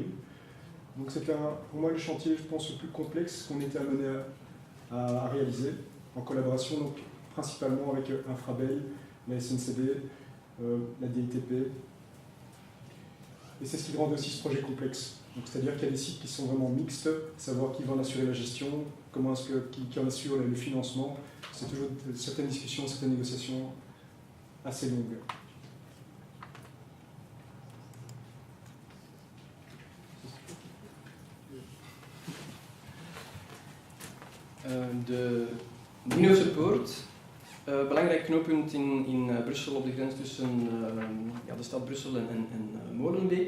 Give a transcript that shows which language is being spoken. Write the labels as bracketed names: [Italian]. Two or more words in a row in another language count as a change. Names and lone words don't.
[French] Donc c'est pour moi le chantier, je pense, le plus complexe qu'on était amené à réaliser, en collaboration donc, principalement avec Infrabel, la SNCB, la DITP. Et c'est ce qui rend aussi ce projet complexe. C'est-à-dire qu'il y a des sites qui sont vraiment mixtes, savoir qui va en assurer la gestion, comment est-ce qui en assure le financement. C'est toujours certaines discussions, certaines négociations assez longues. [Dutch] De Ninoze Poort, belangrijk knooppunt in Brussel op de grens tussen de stad Brussel en Molenbeek.